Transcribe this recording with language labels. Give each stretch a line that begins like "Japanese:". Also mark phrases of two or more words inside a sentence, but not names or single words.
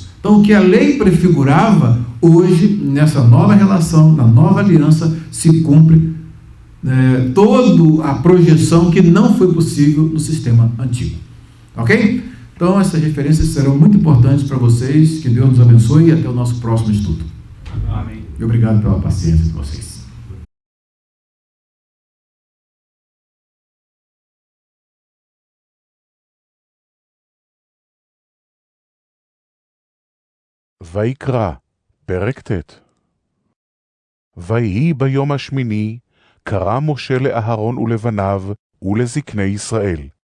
Portuguese: Então, o que a lei prefigurava, hoje, nessa nova relação, na nova aliança, se cumpre toda a projeção que não foi possível no sistema antigo. Ok? Então, essas referências serão muito importantes para vocês. Que Deus nos abençoe e até o nosso próximo estudo. Amém. E obrigado pela paciência de vocês.
Hebrew: ויקרא, פרק ט'. ויהי ביום השמיני, קרא משה לאהרון ולבניו ולזקני ישראל.